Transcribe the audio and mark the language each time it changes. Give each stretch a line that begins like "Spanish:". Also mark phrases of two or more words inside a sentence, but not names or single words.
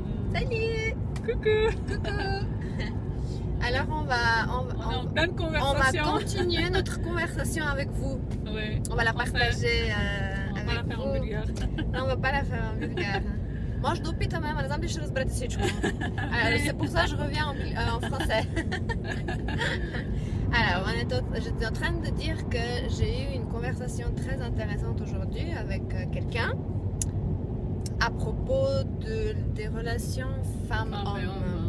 French: Salut. Coucou. Coucou. Alors On est en pleine on va conversation. continuer notre conversation avec vous. Oui, On va la français. partager On va pas la avec faire en vous. bulgare. Non, on va pas la faire en bulgare.
Bulgarian: Може да опитаме, ама не знам дали ще разберете всичко.
French: C'est pour ça que je reviens en français. Alors, j'étais en train de dire que j'ai eu une conversation très intéressante aujourd'hui avec quelqu'un à propos des relations femmes-hommes.